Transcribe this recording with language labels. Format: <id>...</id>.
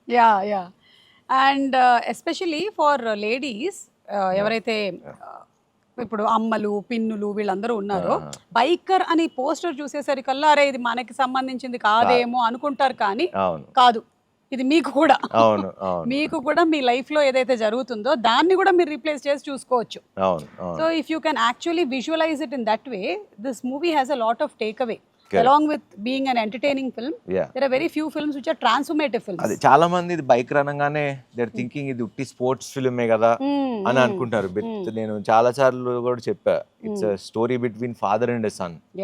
<te>Yeah and especially for ladies ఎవరైతే ఇప్పుడు అమ్మలు పిన్నులు వీళ్ళందరూ ఉన్నారో, బైకర్ అని పోస్టర్ చూసేసరికల్లా అరే ఇది మనకి సంబంధించింది కాదేమో అనుకుంటారు, కానీ కాదు, ఇది మీకు కూడా మీకు కూడా మీ లైఫ్ లో ఏదైతే జరుగుతుందో దాన్ని కూడా మీరు రీప్లేస్ చేసి చూసుకోవచ్చు.</te> <en>So if you can actually visualise it in that way, this movie has a lot of take away. Along with being an entertaining film, there are very few films which are transformative films.</en> <te>అది చాలా మంది ఇది bike అనగానే</te> <en>they are thinking</en> <te>ఇది ఉట్టి sports ఫిల్మే కదా అని అనుకుంటారు. నేను చాలా సార్లు కూడా చెప్పా,</te> <en>It's a story between father and son.</en>